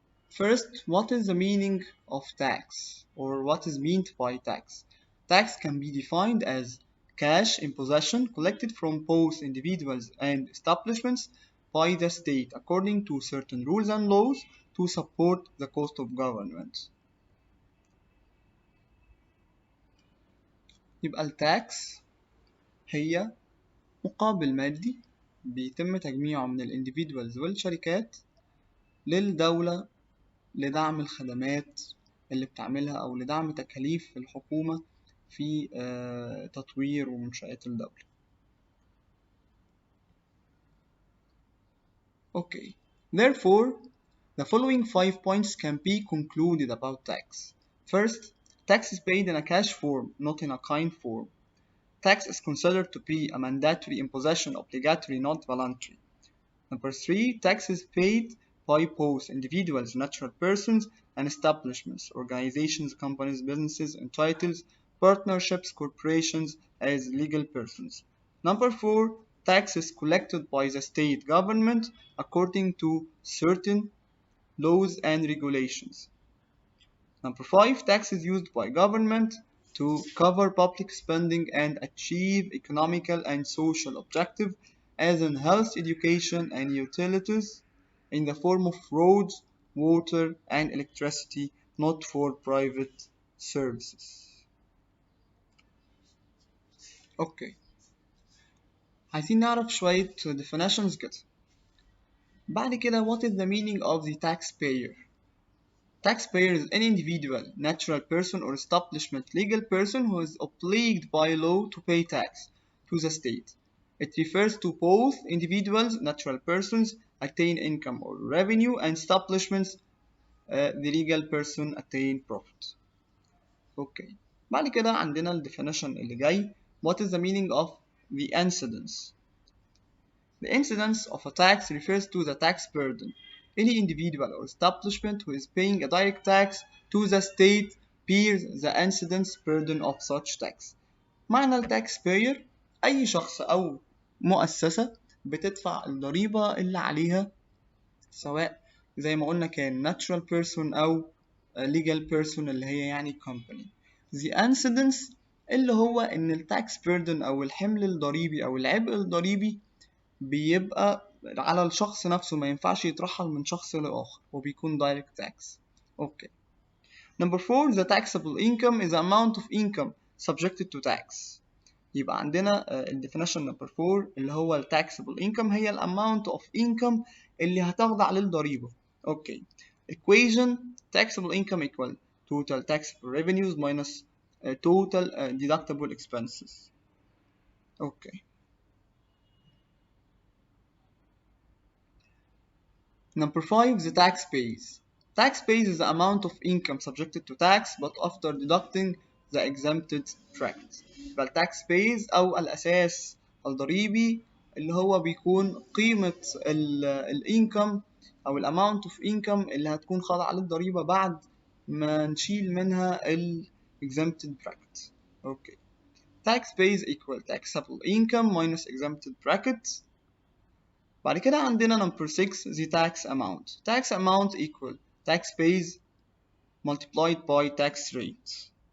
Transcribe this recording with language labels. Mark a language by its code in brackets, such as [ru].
[en] First, what is the meaning of tax, or what is meant by tax? Tax can be defined as cash in possession collected from both individuals and establishments by the state according to certain rules and laws to support the cost of government. [ar] يبقى التاكس هي مقابل مادي بيتم تجميعه من الانديفيدوالز والشركات للدولة لدعم الخدمات اللي بتعملها أو لدعم تكاليف الحكومة في تطوير ومنشآت الدولة. [en] Okay, therefore, the following 5 points can be concluded about tax. First, tax is paid in a cash form, not in a kind form. Tax is considered to be a mandatory imposition, obligatory, not voluntary. Number 3, tax is paid by both individuals, natural persons, and establishments, organizations, companies, businesses, entitles, partnerships, corporations as legal persons. Number 4, tax is collected by the state government according to certain laws and regulations. Number 5, tax is used by government to cover public spending and achieve economical and social objectives as in health, education, and utilities in the form of roads, water, and electricity, not for private services. Okay. [ar] عايزين نعرف شوية definitions كده. بعد كده, [en] what is the meaning of the taxpayer? Taxpayer is an individual, natural person, or establishment legal person who is obliged by law to pay tax to the state. It refers to both individuals, natural persons, attain income or revenue, and establishments, the legal person attain profit. Okay. [ar] بعد كده عندنا ال definition اللي جاي. [en] What is the meaning of the incidence? The incidence of a tax refers to the tax burden. Any individual or establishment who is paying a direct tax to the state bears the incidence burden of such tax. [ar] معنى التاكسباير أي شخص أو مؤسسة بتدفع الضريبة اللي عليها سواء زي ما قلنا كان [en] natural person [ar] أو [en] legal person [ar] اللي هي يعني company. [en] The incidence [ar] اللي هو إن التاكس burden أو الحمل الضريبي أو العبء الضريبي بيبقى على الشخص نفسه, ما ينفعش يترحل من شخص لآخر وبيكون [en] direct tax. [ar] Okay. [en] Number 4, the taxable income is the amount of income subjected to tax. [ar] يبقى عندنا [en] definition number 4 [ar] اللي هو ال [en] taxable income [ar] هي ال [en] amount of income [ar] اللي هتخضع للضريبة. [en] Okay. Equation taxable income equal total taxable revenues minus total deductible expenses. Okay. Number 5, the tax base. Tax base is the amount of income subjected to tax but after deducting the exempted bracket. [ar] يبقى التاكس بيز أو الأساس الضريبي اللي هو بيكون قيمة الانكم أو الامount of income اللي هتكون خاضعة للضريبة بعد ما نشيل منها ال [en] exempted bracket. Okay. Tax base equal taxable income minus exempted bracket. [ar] بعد كده عندنا [en] number 6 the tax amount. Tax amount equal tax base multiplied by tax rate.